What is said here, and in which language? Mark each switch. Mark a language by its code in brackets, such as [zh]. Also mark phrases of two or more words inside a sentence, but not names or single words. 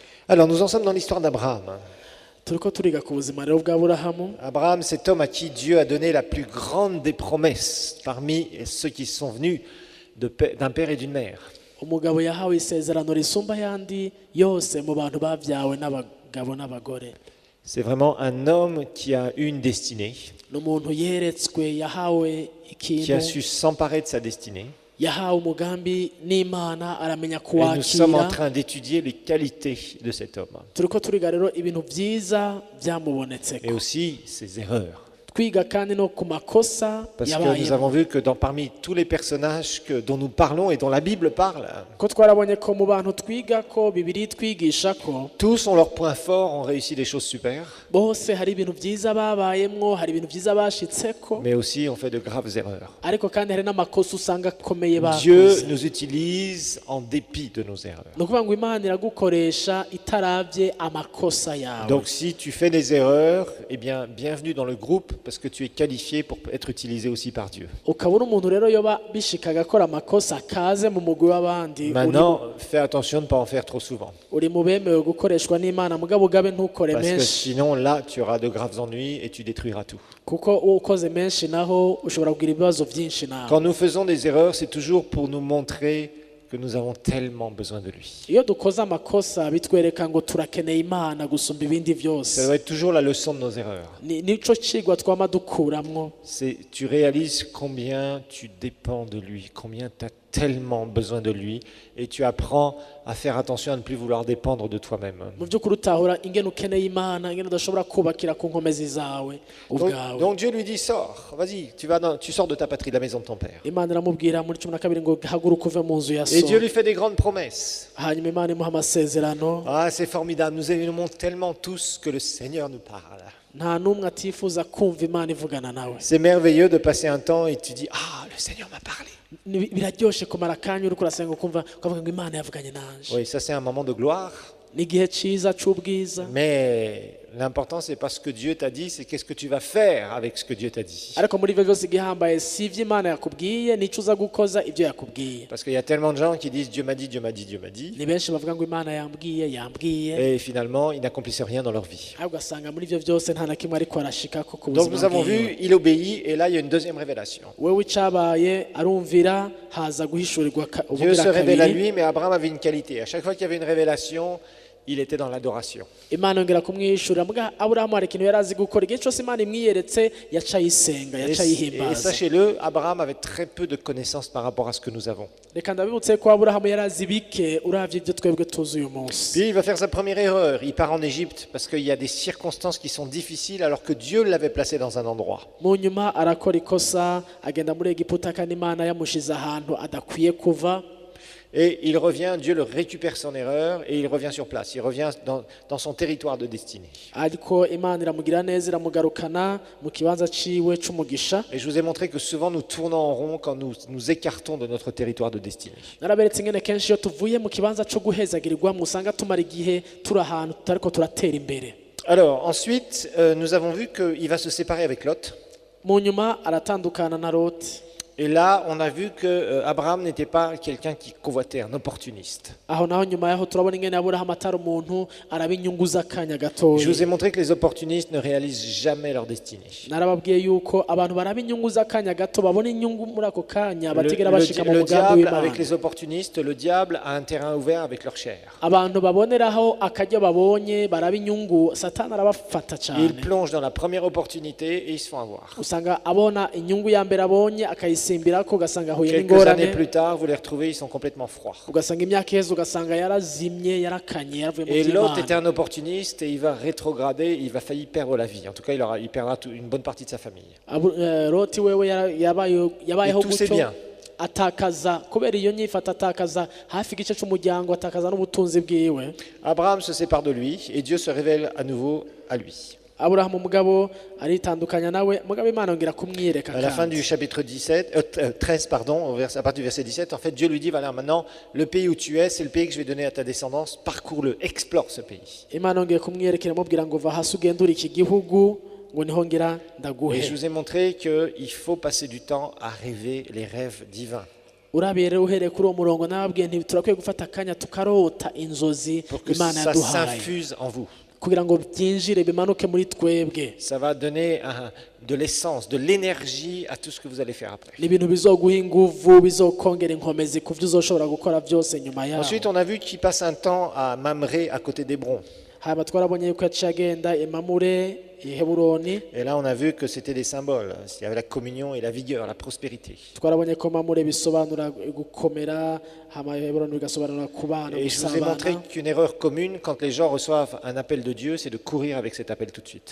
[fr] Alors, nous en sommes dans l'histoire d'Abraham. [rn] turiko turiga ku buzima rero bw'Aburahamu. [fr] Abraham, cet homme à qui Dieu a donné la plus grande des promesses parmi ceux qui sont venus d'un père et d'une mère. [rn] Umugabo yahawe isezerano risumba yandi yose mu bantu bavyawe n'abagabo n'abagore. [fr] C'est vraiment un homme qui a eu une destinée, [rn] N'umuntu yeretswe yahawe [fr] qui a [rn] ikintu, [fr] su s'emparer de sa destinée. [rn] yahawe umugambi n'Imana aramenya [fr] Et nous sommes en [rn] kuwakira. [fr] train d'étudier les qualités de cet homme [rn] Turiko turiga rero ibintu vyiza [fr] et [rn] byamubonetseko. [fr] aussi ses erreurs. [rn] Twiga kandi no ku makosa [fr] Parce que nous [rn] yabayeho. [fr] avons vu que parmi tous les personnages dont nous parlons et dont la Bible parle, [rn] Ko twarabonye ko mu bantu twiga ko Bibiri twigisha ko [fr] tous ont leurs points forts, ont réussi des choses super, [rn] bose hari ibintu vyiza babayemwo, hari ibintu vyiza bashitseko, [fr] mais aussi ont fait de graves erreurs. [rn] ariko kandi hari n'amakosa usanga akomeye [fr] Dieu [rn] bakoze. [fr] nous utilise en dépit de nos erreurs. [rn] Ni ukuvuga ngo Imana iragukoresha itaravye amakosa yawe. [fr] Donc si tu fais des erreurs, eh bien bienvenue dans le groupe parce que tu es qualifié pour être utilisé aussi par Dieu. [rn] Ukabona umuntu rero yoba bishika agakora amakosa akaze mu mugwi w'abandi, [fr] Maintenant, fais attention de ne pas en faire trop souvent. [rn] uri mu bemewe gukoreshwa n'Imana, mugabo ugabe ntukore [fr] Parce que [rn] menshi, [fr] sinon, là, tu auras de graves ennuis et tu détruiras tout. [rn] kuko ukoze menshi naho ushobora kugira ibibazo vyinshi nawe. [fr] Quand nous faisons des erreurs, c'est toujours pour nous montrer que nous avons tellement besoin de lui. [rn] Iyo dukoze amakosa bitwereka ngo turakeneye Imana gusumba ibindi [fr] Ça [rn] vyose. [fr] doit être toujours la leçon de nos erreurs. [rn] Nico cigwa twama dukuramwo. [fr] Tu réalises combien tu dépends de lui, combien tu as tellement besoin de lui, et tu apprends à faire attention à ne plus vouloir dépendre de toi-même. [rn] Mu by'ukuri utahura ingene ukeneye Imana, ingene udashobora kubakira ku nkomezi zawe ubwawe. [fr] Donc Dieu lui dit, sors, vas-y, tu sors de ta patrie, de la maison de ton père. [rn] Imana iramubwira muri 12 ngo haguruka uve mu nzu ya [fr] Et [rn] so. [fr] Dieu lui fait des grandes promesses. [rn] Hanyuma Imana imuha amasezerano. [fr] Ah, c'est formidable, nous aimons tellement tous que le Seigneur nous parle. [rn] Nta n'umwe atifuza kumva Imana ivugana nawe. [fr] C'est merveilleux de passer un temps et tu dis, ah, le Seigneur m'a parlé. [rn] Biraryoshe kumara akanya uriko urasenga ukumva ukavuga ngo Imana yavuganye nanje. [fr] Oui, ça c'est un moment de gloire, [rn] Ni igihe ciza c'ubwiza. [fr] mais l'important c'est pas ce que Dieu t'a dit, c'est qu'est-ce que tu vas faire avec ce que Dieu t'a dit. [rn] Ariko muri ivyo vyose igihambaye si ivyo Imana yakubwiye, nico uza gukoza ivyo yakubwiye. [fr] Parce qu'il y a tellement de gens qui disent Dieu m'a dit, Dieu m'a dit, Dieu m'a dit, [rn] Ni benshi bavuga ngo Imana yambwiye. [fr] et finalement ils n'accomplissent rien dans leur vie. [rn] Ahubwo ugasanga muri ivyo vyose nta na kimwe ariko arashikako ku [fr] Donc nous [rn] buzima [fr] avons [rn] bwiwe. [fr] vu, il obéit, et là il y a une deuxième révélation. [rn] Wewe icabaye arumvira, haza guhishurirwa [fr] Dieu se [rn] ubugira [fr] révèle à [rn] kabiri. [fr] lui, mais Abraham avait une qualité. À chaque fois qu'il y avait une révélation, il était dans l'adoration. [rn] Imana yongera kumwishurira, muga Aburahamu hari ikintu yari azi gukora. Igihe cyose Imana imwiyeretse yaca ayisenga, yaca [fr] Et [rn] ayihimbaza. [fr] sachez-le, Abraham avait très peu de connaissances par rapport à ce que nous avons. [rn] Reka ndabibutse ko Aburahamu yari azi bike uravye ibyo twebwe tuzi uyu munsi. [fr] Puis il va faire sa première erreur. Il part en Égypte parce qu'il y a des circonstances qui sont difficiles alors que Dieu l'avait placé dans un endroit. [rn] Mu nyuma arakora ikosa, agenda muri Egiputa kandi Imana yamushize ahantu adakwiye kuva. [fr] Et il revient, Dieu le récupère son erreur et il revient sur place. Il revient dans son territoire de destinée. [rn] Ariko Imana iramugira neza, iramugarukana mu kibanza ciwe c'umugisha. [fr] Et je vous ai montré que souvent nous tournons en rond quand nous écartons de notre territoire de destinée. [rn] Naraberetse ingene kenshi iyo tuvuye mu kibanza co guhezagirirwa musanga tumara igihe turi ahantu tutariko turatera imbere. [fr] Alors ensuite, nous avons vu qu'il va se séparer avec Lot. [rn] Mu nyuma aratandukana na Loti. [fr] Et là, on a vu que Abraham n'était pas quelqu'un qui convoitait, un opportuniste. [rn] Aho naho nyuma yaho turabona ingene Aburahamu atari umuntu araba inyungu z'akanya gatoya. [fr] Je vous ai montré que les opportunistes ne réalisent jamais leur destinée. [rn] Narababwiye yuko abantu baraba inyungu z'akanya gato babona inyungu muri ako kanya batigera bashika mu [fr] Le [rn] mugambi [fr] diable, avec [rn] w'Imana. [fr] les opportunistes, le diable a un terrain ouvert avec leur chair. [rn] Abantu baboneraho akaryo babonye baraba inyungu, Satani arabafata [fr] Ils [rn] cyane. [fr] plongent dans la première opportunité et ils se font avoir. [rn] Usanga abona inyungu ya mbere abonye akayisimbirako, ugasanga ahuye [fr] Quelques années [rn] n'ingorane. [fr] plus tard, vous les retrouvez, ils sont complètement froids. [rn] Ugasanga imyaka iheze ugasanga yarazimye, yarakanye, yaravuye mu [fr] Et l'autre était [rn] by'Imana. [fr] un opportuniste et il va rétrograder, il va faillir perdre la vie. En tout cas, il perdra une bonne partie de sa famille. [rn] Loti wewe yabayeho [fr] Et tous ses [rn] gutyo, [fr] biens. [rn] atakaza kubera iyo nyifata, atakaza hafi igice c'umuryango, atakaza n'ubutunzi bwiwe. [fr] Abraham se sépare de lui et Dieu se révèle à nouveau à lui. [rn] Aburahamu mugabo aritandukanya nawe, mugabo Imana yongera kumwiyereka [fr] À la fin [rn] kandi. [fr] du chapitre 13, pardon, à partir du verset 17, en fait, Dieu lui dit, voilà, maintenant, le pays où tu es, c'est le pays que je vais donner à ta descendance, parcours-le, explore ce pays. [rn] Imana yongeye kumwiyerekera amubwira ngo va hasi ugendure iki gihugu ngo niho ngira [fr] Et [rn] ndaguhe. [fr] je vous ai montré qu'il faut passer du temps à rêver les rêves divins. [rn] urabiye rero uhereye kuri uwo murongo nababwiye nti turakwiye gufata akanya tukarota inzozi [fr] pour que [rn] imana [fr] ça [rn] yaduhaye [fr] s'infuse en vous. [rn] kugira ngo byinjire bimanuke muri twebwe. [fr] Ça va donner de l'essence, de l'énergie à tout ce que vous allez faire après. [rn] ni ibintu bizoguha inguvu bizokongera inkomezi ku byo uzoshobora gukora byose nyuma yaho. [fr] Ensuite, on a vu qu'il passe un temps à Mamré, à côté d'Hébron. [rn] haba twarabonye yuko yaciye agenda i Mamure i Heburoni. [fr] Et là, on a vu que c'était des symboles. Il y avait la communion et la vigueur, la prospérité. [rn] twarabonye ko Mamure bisobanura gukomera, hama Heburoni bigasobanura kubana, [fr] Et je vous ai montré [rn] gusabana. [fr] qu'une erreur commune, quand les gens reçoivent un appel de Dieu, c'est de courir avec cet appel tout de suite.